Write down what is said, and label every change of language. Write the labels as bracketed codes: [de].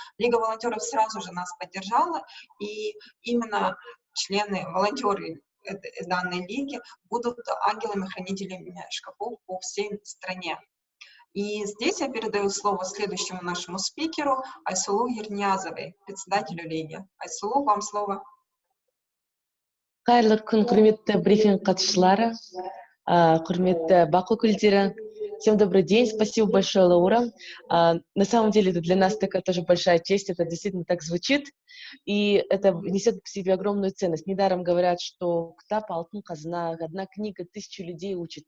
[ru] Лига волонтеров сразу же нас поддержала, и именно члены, волонтеры данной лиги будут ангелами-хранителями шкафов по всей стране. И здесь я передаю слово следующему нашему спикеру Айсулу Ерниязовой, председателю лиги. Айсулу, вам слово. [kk] Қайырлы күн, құрметті брифинг қатысушылары, құрметті бақ өкілдері. [ru] Всем добрый день, спасибо большое, Лаура. На самом деле это для нас такая тоже большая честь, это действительно так звучит, и это несет в себе огромную ценность. Недаром говорят, что [kk] «Ктап алтын қазына», [ru] одна книга 1000 людей учит.